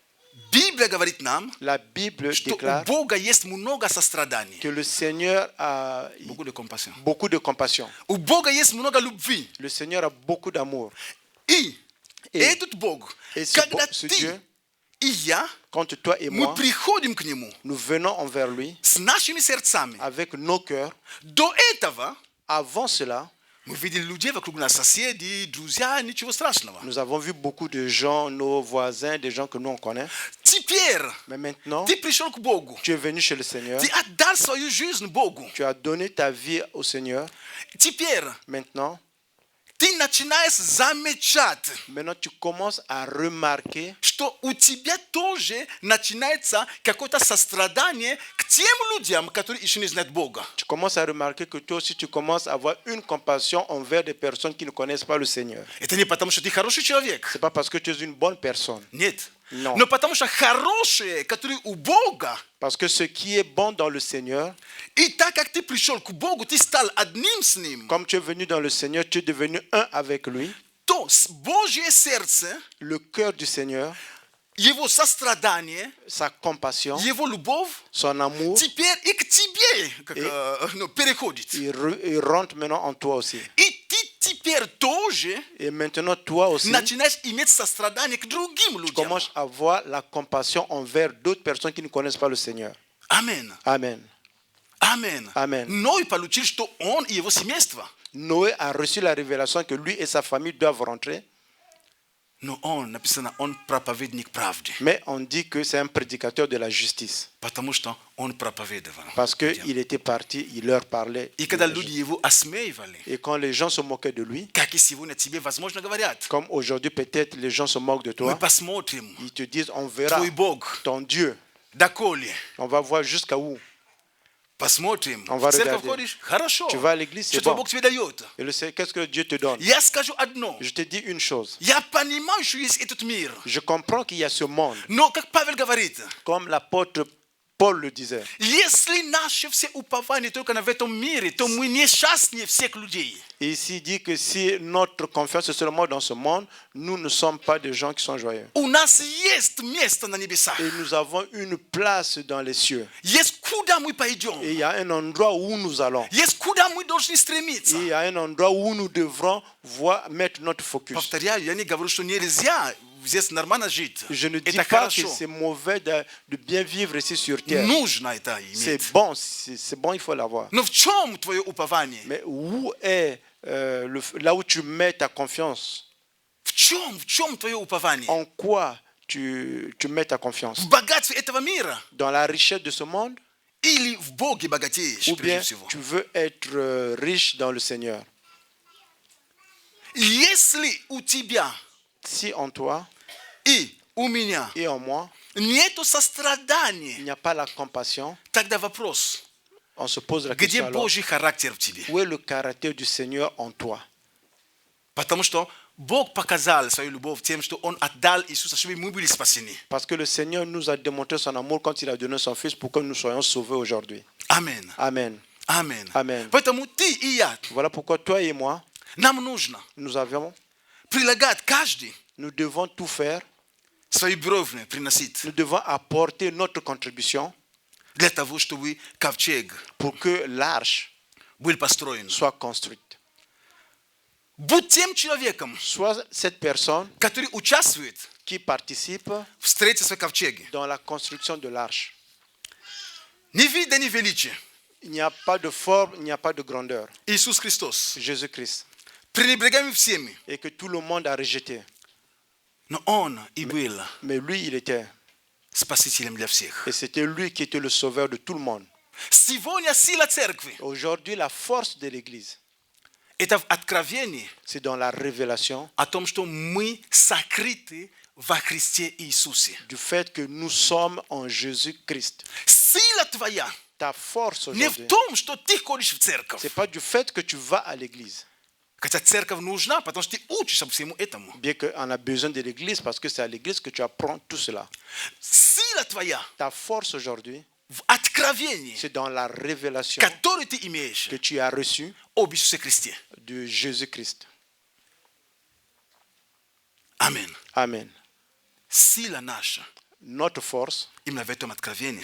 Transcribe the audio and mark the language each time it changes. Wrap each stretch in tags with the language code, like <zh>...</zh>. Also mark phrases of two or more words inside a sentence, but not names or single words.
<ru>Biblia говорит нам,</ru> <fr>La Bible</fr> <ru>что у</ru> <fr>déclare</fr> <ru>Бога есть много сострадания,</ru> <fr>que le Seigneur a beaucoup de compassion. beaucoup de compassion.</fr> <ru>У Бога есть много любви.</ru> <fr>Le Seigneur a beaucoup d'amour.</fr> <ru>И И этот Бог, когда</ru> <fr>ce</fr> <ru>ты</ru> <fr>Dieu,</fr> <ru>и я,</ru> <fr>quand toi et</fr> <ru>мы</ru> <fr>moi,</fr> <ru>приходим к Нему</ru> <fr>nous venons envers lui</fr> <ru>с нашими сердцами.</ru> <fr>avec nos cœurs,</fr> <ru>До этого</ru> <fr>avant cela,</fr> <ru>мы видели людей вокруг нас, соседи, друзья, ничего страшного.</ru> <fr>nous avons vu beaucoup de gens, nos voisins, des gens que nous on connaît.</fr> <ru>Теперь</ru> <fr>Mais maintenant,</fr> <ru>ты пришел к Богу,</ru> <fr>tu es venu chez le Seigneur,</fr> <ru>ты отдал свою жизнь Богу.</ru> <fr>tu as donné ta vie au Seigneur.</fr> <ru>Теперь</ru> <fr>Maintenant,</fr> <ru>ты начинаешь замечать,</ru> <fr>maintenant tu commences à remarquer</fr> <ru>что у тебя тоже начинается какое-то сострадание к тем людям, которые еще не знают Бога.</ru> <fr>Tu commences à remarquer que toi aussi tu commences à avoir une compassion envers des personnes qui ne connaissent pas le Seigneur.</fr> <ru>Это не потому, что ты хороший человек.</ru> <fr>C'est pas parce que tu es une bonne personne.</fr> <ru>Нет.</ru> <fr>Non.</fr> <ru>Но потому что хорошие, которые у Бога,</ru> <fr>Parce que ce qui est bon dans le Seigneur,</fr> <ru>и так как ты пришел к Богу, ты стал одним с Ним,</ru> <fr>comme tu es venu dans le Seigneur, tu es devenu un avec lui.</fr> <ru>то Божье сердце,</ru> <fr>Le cœur du Seigneur,</fr> <ru>Его сострадание,</ru> <fr>sa compassion,</fr> <ru>Его любовь,</ru> <fr>son amour,</fr> <ru>теперь и к тебе переходит.</ru> <fr>il rentre maintenant en toi aussi.</fr> <ru>И ты теперь тоже</ru> <fr>Et maintenant, toi aussi,</fr> <ru>начинаешь иметь сострадание к другим</ru> <fr>tu</fr> <ru>людям.</ru> <fr>commences à avoir la compassion envers d'autres personnes qui ne connaissent pas le Seigneur. Amen. Amen. Amen. Amen.</fr> <ru>Ной получил, что он и его семейство.</ru> <fr>Noé a reçu la révélation que lui et sa famille doivent rentrer,</fr> <ru>Но он, написано, он проповедник правды.</ru> <fr>mais on dit que c'est un prédicateur de la justice.</fr> <ru>Потому что он проповедовал.</ru> <fr>Parce qu'il était parti, il leur parlait.</fr> <ru>И когда люди его осмеивали,</ru> <fr>Et quand les gens se moquaient de lui,</fr> <ru>как и сегодня тебе, возможно, говорят,</ru> <fr>comme aujourd'hui peut-être les gens se moquent de</fr> <ru>мы</ru> <fr>toi,</fr> <ru>посмотрим,</ru> <fr>ils te disent on verra</fr> <ru>твой Бог,</ru> <fr>ton Dieu.</fr> <ru>доколе.</ru> <fr>On va voir jusqu'à où.</fr> <ru>Посмотрим.</ru> <fr>On va</fr> <ru>В церковь</ru> <fr>regarder.</fr> <ru>ходишь? Хорошо.</ru> <fr>Tu vas à l'église,</fr> <ru>Что</ru> <fr>c'est</fr> <ru>твой</ru> <fr>bon.</fr> <ru>Бог тебе дает?</ru> <fr>Et le Seigneur, qu'est-ce que Dieu te donne?</fr> <ru>Я скажу одно.</ru> <fr>Je te dis une chose.</fr> <ru>Я понимаю, что есть этот мир.</ru> <fr>Je comprends qu'il y a ce monde.</fr> <ru>Но, как Павел говорит,</ru> <fr>Comme l'apôtre Paul le disait.</fr> <ru>если наше все упование только в этом мире, то мы несчастнее всех людей.</ru> <fr>Et ici, il dit que si notre confiance est seulement dans ce monde, nous ne sommes pas des gens qui sont joyeux.</fr> <ru>У нас есть место на небесах.</ru> <fr>Et nous avons une place dans les cieux.</fr> <ru>Есть куда мы пойдем.</ru> <fr>Et il y a un endroit où nous allons.</fr> <ru>Есть куда мы должны</ru> <fr>Et</fr> <ru>стремиться.</ru> <fr>il y a un endroit où nous devrons mettre notre focus.</fr> <ru>Повторяю, я не говорю, что нельзя здесь нормально жить.</ru> <fr>Je ne dis</fr> <ru>Это</ru> <fr>pas que</fr> <ru>хорошо.</ru> <fr>c'est mauvais de bien vivre ici sur terre.</fr> <ru>Нужно это</ru> <fr>C'est</fr> <ru>иметь.</ru> <fr>bon, c'est bon, il faut l'avoir.</fr> <ru>Но в чем твое упование?</ru> <fr>Mais où est là où tu mets ta confiance?</fr> <ru>В чем твое упование?</ru> <fr>En quoi tu mets ta confiance?</fr> <ru>В богатстве этого мира?</ru> <fr>Dans la richesse de ce monde?</fr> <ru>Или в Боге богатеешь,</ru> <fr>Ou</fr> <ru>прежде</ru> <fr>bien</fr> <ru>всего?</ru> <fr>tu veux être riche dans le Seigneur?</fr> <ru>Если у тебя</ru> <fr>Si en toi</fr> <ru>и у меня</ru> <fr>et en moi,</fr> <ru>нету</ru> <fr>il</fr> <ru>сострадания,</ru> <fr>n'y a pas la compassion,</fr> <ru>тогда вопрос,</ru> <fr>on se pose la</fr> <ru>где</ru> <fr>question alors,</fr> <ru>Божий характер в тебе?</ru> <fr>où est le caractère du Seigneur en toi?</fr> <ru>Потому что Бог показал свою любовь тем, что Он отдал Иисуса, чтобы мы были спасены.</ru> <fr>Parce que le Seigneur nous a démontré son amour quand il a donné son Fils pour que nous soyons sauvés aujourd'hui.</fr> <ru>Амен.</ru> <fr>Amen.</fr> <ru>Амен. Амен. Поэтому ты и я,</ru> <fr>Voilà pourquoi toi et moi,</fr> <ru>нам нужно</ru> <fr>nous</fr> <ru>прилагать каждый</ru> <fr>devons tout faire,</fr> <ru>свои бровны приносить</ru> <fr>nous devons apporter notre contribution</fr> <ru>для того, чтобы ковчег</ru> <fr>pour que l'arche</fr> <ru>был построен.</ru> <fr>soit construite.</fr> <ru>Будь тем человеком,</ru> <fr>Soit cette personne</fr> <ru>который участвует</ru> <fr>qui participe</fr> <ru>в строительстве ковчега.</ru> <fr>dans la construction de l'arche.</fr> <ru>Ни вида, ни величия.</ru> <fr>Il n'y a pas de forme, il n'y a pas de grandeur.</fr> <ru>Иисус Христос.</ru> <fr>Jésus-Christ.</fr> <ru>Пренебрегаемый всеми.</ru> <fr>Et que tout le monde a rejeté.</fr> <ru>Но Он и был</ru> <fr>Mais lui, il était.</fr> <ru>спасителем для всех.</ru> <fr>Et c'était lui qui était le sauveur de tout le monde.</fr> <ru>Сегодня сила церкви.</ru> <fr>Aujourd'hui, la force de l'Église,</fr> <ru>Это в откровении</ru> <fr>c'est dans la révélation</fr> <ru>о том, что мы сокрыты во Христе Иисусе.</ru> <fr>du fait que nous sommes en Jésus-Christ.</fr> <ru>Сила твоя</ru> <fr>Ta force</fr> <ru>не в</ru> <fr>aujourd'hui,</fr> <ru>том, что ты ходишь в церковь.</ru> <fr>c'est pas du fait que tu vas à l'église.</fr> <ru>Хотя церковь нужна, потому что ты учишься всему этому.</ru> <fr>Bien qu'on a besoin de l'église parce que c'est à l'église que tu apprends tout cela.</fr> <ru>Сила твоя</ru> <fr>Ta force aujourd'hui,</fr> <ru>в откровении,</ru> <fr>c'est dans la révélation</fr> <ru>которую ты имеешь</ru> <fr>que tu as reçue</fr> <ru>об Иисусе Христе.</ru> <fr>de Jésus-Christ.</fr> <ru>Амин.</ru> <fr>Amen.</fr> <ru>Сила наша</ru> <fr>notre force,</fr> <ru>imnavetom откровение.</ru>